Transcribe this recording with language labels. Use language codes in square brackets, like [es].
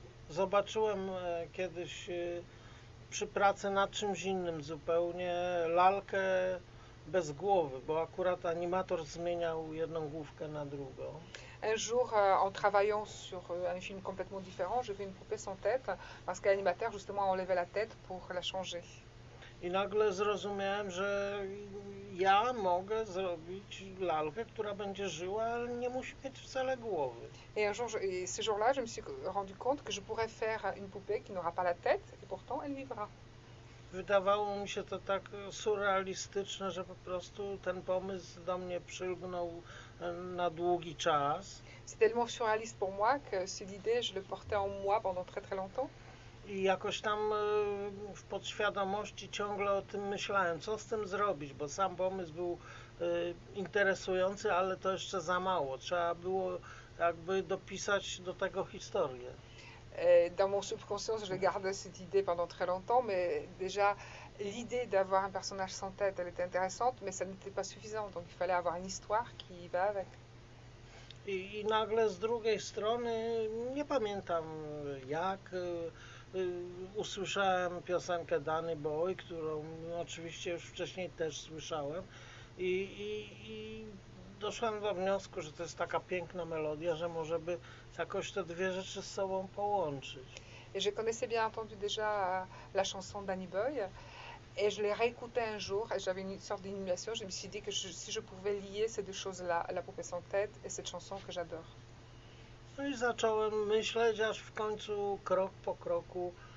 [pl] Zobaczyłem kiedyś przy pracy nad czymś innym zupełnie lalkę bez głowy, bo akurat animator zmieniał jedną główkę na drugą. [fr] Un jour, en travaillant sur un film complètement différent, j'ai vu une poupée sans tête parce que l'animateur, justement, a enlevé la tête pour la changer. [pl] I nagle zrozumiałem, że ja mogę zrobić lalkę, która będzie żyła, ale nie musi mieć wcale głowy. [fr] Et, un jour, et ce jour-là, je me suis rendu compte que je pourrais faire une poupée qui n'aura pas la tête et pourtant elle vivra. [pl] Wydawało mi się to tak surrealistyczne, że po prostu ten pomysł do mnie przylgnął na długi czas. [fr] C'est tellement surréaliste pour moi que cette idée, je le portais en moi pendant très très longtemps. [pl] I jakoś tam w podświadomości ciągle o tym myślałem, co z tym zrobić, bo sam pomysł był interesujący, ale to jeszcze za mało. Trzeba było jakby dopisać do tego historię. [fr] Et dans mon subconscient, je gardais cette idée pendant très longtemps, mais déjà, l'idée d'avoir un personnage sans tête, elle était intéressante, mais ça n'était pas suffisant, donc il fallait avoir une histoire qui va avec. [pl] I nagle z drugiej strony, nie pamiętam jak, usłyszałem piosenkę Danny Boy, którą oczywiście już wcześniej też słyszałem. I doszłem do wniosku, że to jest taka piękna melodia, że może by jakoś te dwie rzeczy z sobą połączyć. [fr] Et je connaissais bien entendu déjà la chanson Danny Boy et je l'ai réécoutée un jour et j'avais une sorte d'illumination. Je me suis dit que si je pouvais lier ces deux choses-là, la poupée sans tête et cette chanson que j'adore. [pl] No i zacząłem myśleć, aż w końcu krok po kroku